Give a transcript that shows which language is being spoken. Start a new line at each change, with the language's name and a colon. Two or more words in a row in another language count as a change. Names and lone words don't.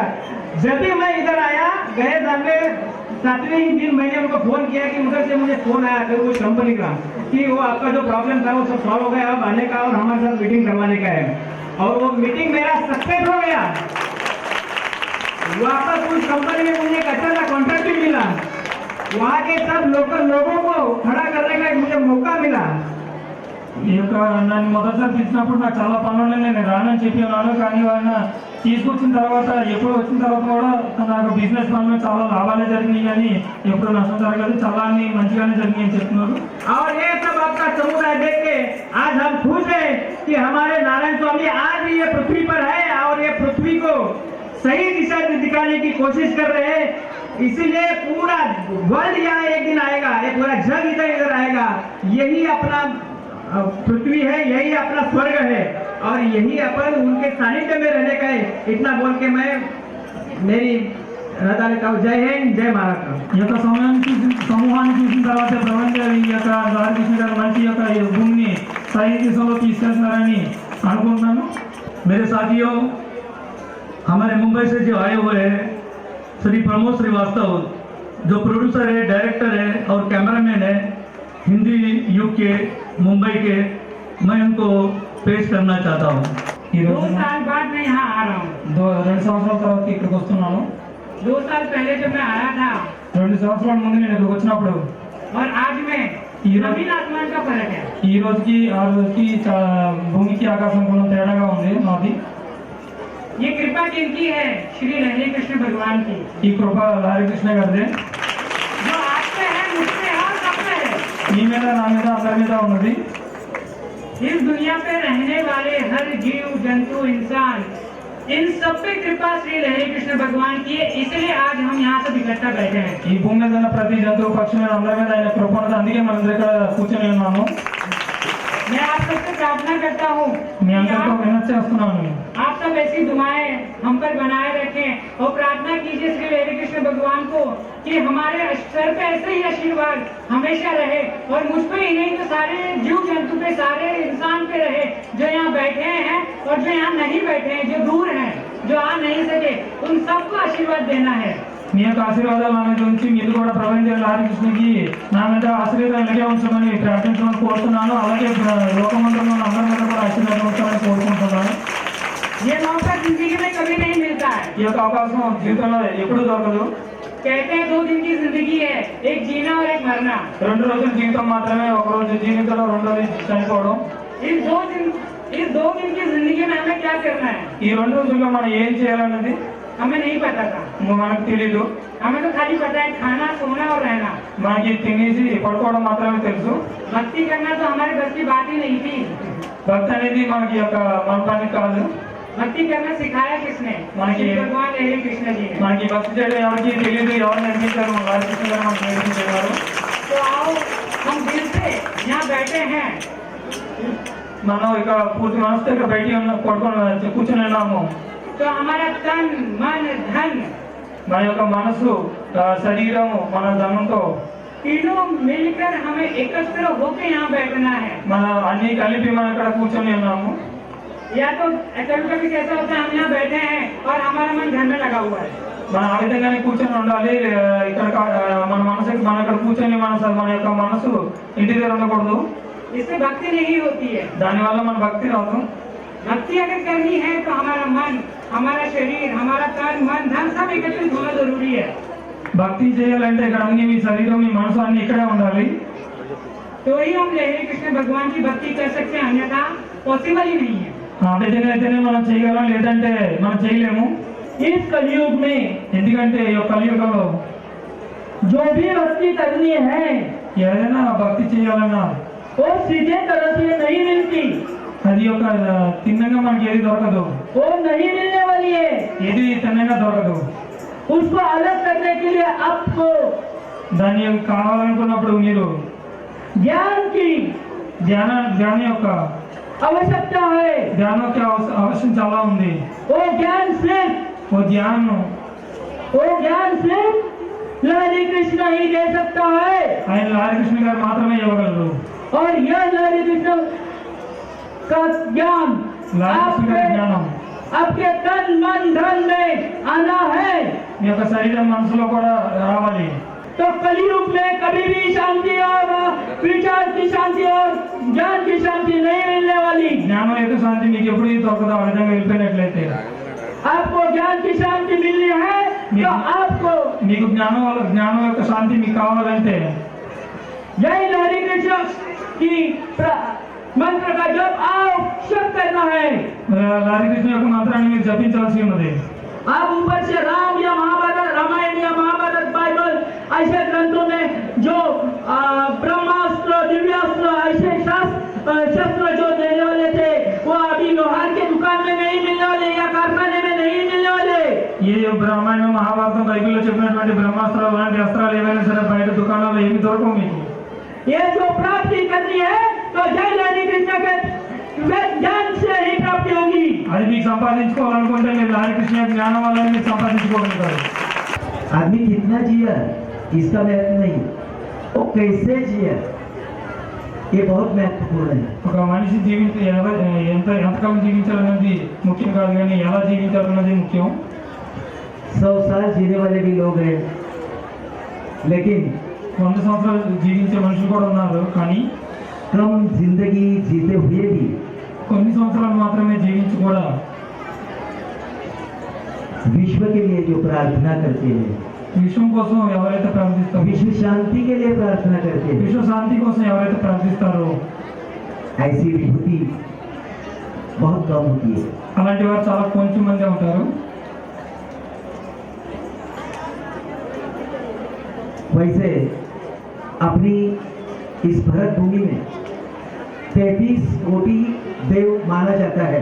Hindi: जब भी मैं इधर आया, गए साल में 7वें ही दिन मैंने उनको फोन किया कि उधर से मुझे फोन आया फिर कुछ कंपनी का कि वो आपका जो प्रॉब्लम था वो सब सॉल्व हो गया, अब आने का और हमारे साथ मीटिंग करवाने का है। और वो मीटिंग मेरा सक्सेस हो गया। वापस उस कंपनी में मुझे एक अच्छा सा कॉन्ट्रैक्ट भी मिला, वहाँ के सब लोकल लोगों को खड़ा करने का एक मुझे मौका मिला।
Telugu: ఈ యొక్క నన్ను మొదటిసారి పిలిచినప్పుడు నాకు చాలా పనులు ఉన్నాయి, నేను రానని చెప్పి ఉన్నాను. కానీ ఆయన తీసుకొచ్చిన తర్వాత ఎప్పుడు వచ్చిన తర్వాత కూడా నాకు బిజినెస్ పనులు చాలా లాభాలే జరిగినాయి, కానీ ఎప్పుడు నష్టం జరగలేదు, చాలా అన్ని మంచిగానే జరిగినాయి అని చెప్తున్నారు.
Hindi: और ये सब आपका समुदाय देख के आज हम खुश हैं कि हमारे नारायण स्वामी आज भी ये पृथ्वी पर है और ये पृथ्वी को सही दिशा में दिखाने की कोशिश कर रहे हैं। इसीलिए पूरा वर्ल्ड यहाँ एक दिन आएगा, ये पूरा जग इधर आएगा। यही अपना पृथ्वी है, यही अपना स्वर्ग है और यही अपन उनके सानिध्य में रहने का है। इतना बोल के मैं मेरी रजा लेता हूँ। जय हिंद, जय महाराष्ट्र।
Telugu: ఈ యొక్క సమూహాన్ని చూసిన తర్వాత ప్రపంచం ఈ యొక్క రాధాకృష్ణ గారు మంచి యొక్క ఈ భూమిని సరి దిశలో తీసుకెళ్తున్నారని అనుకుంటున్నాను.
Hindi: मेरे साथियों, हमारे मुंबई से जो आए हुए हैं श्री प्रमोद श्रीवास्तव, जो प्रोड्यूसर है, डायरेक्टर है और कैमरामैन है, हिंदी यूके मुंबई के, मैं उनको पेश करना चाहता हूँ।
Telugu: ఈ 2 రోజు
Hindi: साल बाद मैं यहाँ आ रहा हूँ।
Telugu: 2 సంవత్సరాల తర్వాత ఇక్కడికి వస్తున్నాను.
Hindi: 2 साल पहले जब मैं आया था
Telugu: 2 సంవత్సరాల ముందు నేను ఇక్కడికి వచ్చినప్పుడు
Hindi: और आज में जमीन आसमान का फर्क है।
Telugu: ఈ రోజుకి ఆ రోజుకి భూమికి ఆకాశం కూడా తేడాగా ఉంది నాది.
Hindi: ये कृपा किनकी है? श्री लहरी कृष्ण भगवान की,
Telugu: ఈ కృప హరికృష్ణ గారిదే.
Hindi: जो आप पे है, मुझ पे है और सब पे है।
Telugu: మీ మీద నా మీద అందరి మీద ఉన్నది.
Hindi: इस दुनिया पे रहने वाले हर जीव जंतु इंसान, इन सब पे कृपा श्री लहरी कृष्ण भगवान की है। इसलिए आज हम यहाँ सब इकट्ठा बैठे हैं।
Telugu: ఈ భూమి మీద ఉన్న ప్రతి జంతువు పక్షి మీద అందరి మీద ఆయన కృప ఉన్నది, అందుకే మనం ఇక్కడ కూర్చొని ఉన్నాము.
Hindi: मैं आप सबसे प्रार्थना करता हूँ
Telugu: మీ అందరితో వినతి చేస్తున్నాను.
Hindi: आप सब ऐसी दुआएं हम पर बनाए रखें और प्रार्थना कीजिए श्री लहरी कृष्ण भगवान को कि हमारे सर पे ऐसे ही आशीर्वाद हमेशा रहे और मुझ पे ही नहीं तो सारे जीव जंतु पे, सारे इंसान पे रहे, जो यहाँ बैठे हैं और जो यहाँ नहीं बैठे हैं, जो दूर हैं, जो आ नहीं सके, उन सबको आशीर्वाद देना है।
Telugu: మీ యొక్క ఆశీర్వాదాలు నా మీద ఉంచి మీరు కూడా ప్రపంచ హరికృష్ణకి నా మీద ఆశీర్వాదం ఇలాగే ఉంచమని ప్రార్థించమని కోరుతున్నాను. అలాగే లోకమంత్రంలో అందరి మీద కూడా ఆశీర్వాదం ఉంచాలని కోరుకుంటున్నాను.
Hindi: ये मौका जिंदगी में कभी नहीं मिलता है।
Telugu: ఈ యొక్క అవకాశం జీవితంలో ఎప్పుడూ దొరకదు.
Hindi: कहते हैं 2 दिन की जिंदगी है, एक जीना और एक मरना।
Telugu: 2 రోజుల జీవితం మాత్రమే, ఒక రోజు జీవితంలో 2 రోజులు చనిపోవడం.
Hindi: इस 2 दिन की जिंदगी में हमें क्या करना है?
Telugu: ఈ 2 రోజుల్లో మనం ఏం చేయాలన్నది
Hindi: हमें नहीं पता था।
Telugu: మనకు తెలీదు.
Hindi: हमें तो खाली पता है खाना, सोना और रहना।
Telugu: మనకి తినేసి పడుకోవడం మాత్రమే తెలుసు.
Hindi: भक्ति करना तो हमारे बस की बात ही नहीं थी।
Telugu: భక్తి అనేది మనకి యొక్క మన పని కాదు.
Hindi: भक्ति करना सिखाया किसने? मन की- श्री भगवान लहरी कृष्ण जी ने।
Telugu: మనకి భక్తి చేయడం ఎవరికి తెలియదు, ఎవరు నేర్పించారు, హరికృష్ణ గారు మనకు నేర్పించేవారు.
Hindi: तो आओ हम दिल से यहाँ बैठे हैं।
Telugu: మనం ఇక పూర్తి మనసుతో ఇక్కడ బయట పడుకొని కూర్చొని ఉన్నాము.
Hindi: तो हमारा तन मन धन
Telugu: మన యొక్క మనసు, శరీరము, మన ధనంతో
Hindi: तीनों मिलकर हमें एकत्र होकर यहाँ बैठना है।
Telugu: మన అన్ని కలిపి మనం ఇక్కడ కూర్చొని ఉన్నాము.
Hindi: या तो कभी कैसा होता है हम यहाँ बैठे हैं और हमारा मन घर में लगा हुआ है।
Telugu: మనం ఆ విధంగానే కూర్చొని ఉండాలి. ఇక్కడ మన మనసుకి మనం ఇక్కడ కూర్చొని మన యొక్క మనసు ఇంటి దగ్గర ఉండకూడదు.
Hindi: इससे भक्ति नहीं होती है।
Telugu: దానివల్ల మన భక్తి రాదు.
Hindi: भक्ति अगर करनी है तो हमारा मन, हमारा शरीर, हमारा तन मन धन सब एकत्रित होना जरूरी है।
Telugu: భక్తి చేయాలంటే ఇక్కడ అన్ని మీ శరీరం, మీ మనసు అన్ని ఇక్కడే ఉండాలి.
Hindi: तो ही हम लहरी कृष्ण भगवान की भक्ति कर सकते हैं, अन्यथा पॉसिबल ही नहीं है।
Telugu: ఆ విధంగా అయితేనే మనం చేయగలం, లేదంటే మనం చేయలేము.
Hindi: इस कलयुग में
Telugu: ఎందుకంటే ఈ యొక్క కలియుగంలో
Hindi: जो भी भक्ति करनी है
Telugu: ఏదైనా భక్తి చేయాలన్నా
Hindi: वो सीधे तरह से नहीं मिलती,
Telugu: అది ఒక తిన్నగా మనకి ఏది దొరకదు,
Hindi: वो नहीं मिलने वाली है.
Telugu: ఏది తిన్నగా దొరకదు.
Hindi: उसको अलग करने के लिए आपको
Telugu: దాన్ని కావాలనుకున్నప్పుడు మీరు
Hindi: ज्ञान की
Telugu: ధ్యానం యొక్క
Hindi: आवश्यकता है.
Telugu: ధ్యానం యొక్క అవసరం చాలా ఉంది.
Hindi: वो ज्ञान सिर्फ लहरी कृष्ण ही दे सकता है.
Telugu: ఆయన లారీ కృష్ణ గారు మాత్రమే ఇవ్వగలరు.
Hindi: और यह लहरी कृष्ण का ज्ञान
Telugu: లారీ కృష్ణ గారి జ్ఞానం
Hindi: आपके तन मन धन में आना है.
Telugu: మీ యొక్క శరీరం మనసులో కూడా రావాలి.
Hindi: तो कलयुग में कभी भी शांति और विचार की शांति और ज्ञान की शांति नहीं मिलने वाली.
Telugu: జ్ఞానం యొక్క శాంతి మీకు ఎప్పుడు దొరకదు. ఆ విధంగా వెళ్ళిపోయినట్లయితే
Hindi: आपको ज्ञान की शांति मिलनी है तो आपको
Telugu: మీకు జ్ఞానం యొక్క శాంతి మీకు కావాలంటే
Hindi: यही लहरी कृष्ण की मंत्र का जप आवश्यक करना है.
Telugu: లారీ కృష్ణ యొక్క మంత్రాన్ని మీరు జపించాల్సి ఉన్నది.
Hindi: आप ऊपर से राम या महाभारत, रामायण या महाभारत, बाइबल ऐसे ग्रंथों में जो ब्रह्मास्त्र, दिव्यास्त्र ऐसे शस्त्र जो देने वाले थे वो अभी लोहार के दुकान में नहीं मिलने वाले या कारखाने में नहीं मिलने वाले.
Telugu: ఏ రామాయణం మహాభారతం బైబిల్లో చెప్పినటువంటి బ్రహ్మాస్త్రాలు లాంటి అస్త్రాలు ఏవైనా సరే బయట దుకాణాల్లో ఏమి దొరకవు మీకు.
Hindi: ये जो प्राप्ति करनी है तो जय लहरी कृष्ण के ज्ञान से ही प्राप्ति होगी.
Telugu: అది మీకు సంపాదించుకోవాలనుకుంటే మీరు లారీ కృష్ణ యొక్క జ్ఞానం వల్ల మీరు సంపాదించుకోగలుగుతారు.
Hindi: आदमी कितना जिया इसका महत्व नहीं, वो कैसे जिया ये बहुत महत्वपूर्ण है.
Telugu: ఒక మనిషి ఎంతకాలం జీవించాలన్నది ముఖ్యం కాదు, కానీ ఎలా జీవించాలన్నది ముఖ్యం.
Hindi: 100 साल जीने वाले भी लोग हैं, लेकिन
Telugu: 100 సంవత్సరాలు జీవించే మనుషులు కూడా ఉన్నారు. కానీ
Hindi: कम जिंदगी जीते हुए भी
Telugu: కొన్ని సంవత్సరాలు మాత్రమే జీవించి కూడా
Hindi: विश्व के लिए जो प्रार्थना करते हैं,
Telugu: విశ్వం కోసం ఎవరైతే ప్రార్థిస్తారో,
Hindi: विश्व शांति के लिए प्रार्थना करते हैं,
Telugu: విశ్వ శాంతి కోసం ఎవరైతే ప్రార్థిస్తారో
Hindi: ऐसी विभूति बहुत कम होती है.
Telugu: అలాంటి వారు చాలా కొంచెం మంది ఉంటారు.
Hindi: वैसे अपनी इस भरत भूमि में 33 कोटि देव माना जाता है.